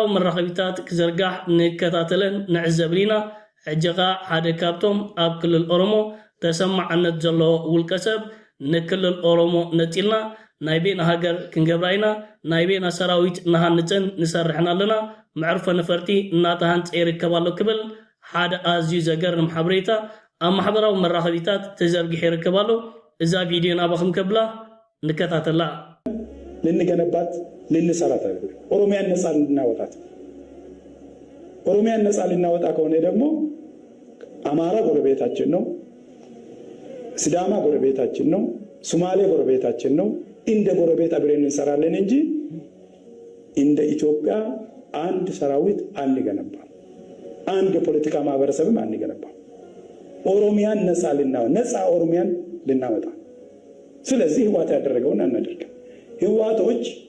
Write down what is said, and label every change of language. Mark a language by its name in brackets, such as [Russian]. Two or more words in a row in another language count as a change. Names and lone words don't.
[Tigrinya] መራኸቢታት ክዘርጋሕ ንከታተለን ንዕዘብን ኢና። ሕጂኻ ሓደ ካብቶም ኣብ ክልል ኦሮሞ ተሰማዕነት ዘለዎ ውልቀ ሰብ ንክልል ኦሮሞ ነፂልና ናይ ቤና ሃገር ክንገብራ ኢና፣ ናይ ቤና ሰራዊት ንሃንፅን ንሰርሕና ኣለና፣ መዕርፎ ነፈርቲ እናተሃንፀ ይርከብ ኣሎ ክብል ሓደ ኣዝዩ ዘገርም ሓበሬታ ኣብ ማሕበራዊ መራኸቢታት ተዘርጊሑ ይርከብ ኣሎ። እዛ ቪድዮ ናባኹም ከብላ ንከታተላ [Amharic] ልንገነባት ልንሰራት አይደለም። ኦሮሚያን ነፃ ልናወጣት ኦሮሚያን ነፃ ልናወጣ ከሆነ ደግሞ አማራ ጎረቤታችን ነው፣ ሲዳማ ጎረቤታችን ነው፣ ሶማሌ ጎረቤታችን ነው። እንደ ጎረቤት አብረን እንሰራለን እንጂ እንደ ኢትዮጵያ አንድ ሰራዊት አንገነባም፣ አንድ የፖለቲካ ማህበረሰብም አንገነባም። ኦሮሚያን ነፃ ኦሮሚያን ልናወጣ ስለዚህ ህወሓት ያደረገውን አናደርግም። ህወሓቶች